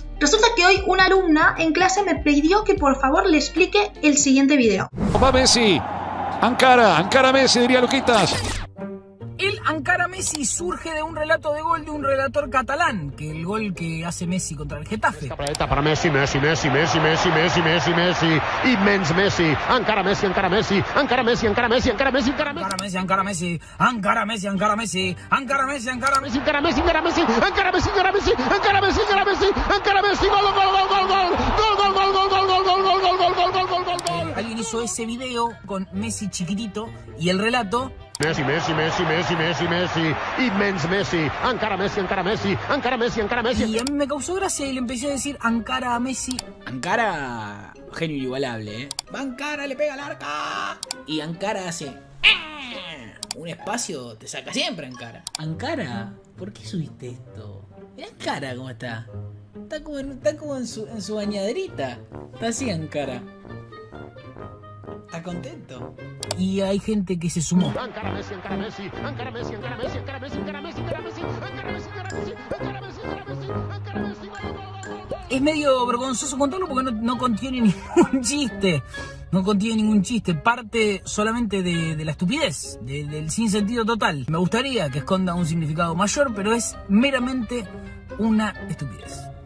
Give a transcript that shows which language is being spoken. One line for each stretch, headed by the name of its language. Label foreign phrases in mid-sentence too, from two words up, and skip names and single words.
Spanish: Resulta que hoy una alumna en clase me pidió que por favor le explique el siguiente video. Va Messi, Ankara Messi, diría Luquitas. El Ankara Messi surge de un relato de gol de un relator catalán, que el gol que hace Messi contra el Getafe.
Catalan: Para Messi, immens Messi, Ankara Messi, Ankara Messi, Ankara Messi, Ankara Messi, Ankara Messi, Ankara Messi, Ankara Messi, Ankara Messi, Ankara Messi, Ankara Messi, Ankara Messi, Ankara Messi, Ankara Messi, Ankara Messi, Ankara Messi, Ankara Messi, Ankara Messi, Ankara Messi, gol.
Spanish: Alguien hizo ese video con Messi chiquitito y el relato
Catalan: Messi, immens Messi, Ankara Messi, Ankara Messi, Ankara Messi, Ankara Messi.
Spanish: Y a mí me causó gracia y le empecé a decir Ankara a Messi. Ankara, genio inigualable, ¿eh? Va Ankara, le pega al arca. Y Ankara hace... Un espacio te saca siempre, Ankara. Ankara, ¿por qué subiste esto? Mirá Ankara cómo está. Está como en su bañaderita. Está así Ankara. ¿Está contento? Y hay gente que se sumó.
Catalan: Ankara Messi, Ankara Messi, Ankara Messi, Ankara Messi, Ankara Messi, Ankara Messi, Ankara Messi, Ankara Messi, Ankara Messi, Ankara Messi, Ankara Messi,
Spanish: Es medio vergonzoso contarlo porque no contiene ningún chiste. No contiene ningún chiste. Parte solamente de la estupidez, del sinsentido total. Me gustaría que esconda un significado mayor, pero es meramente una estupidez.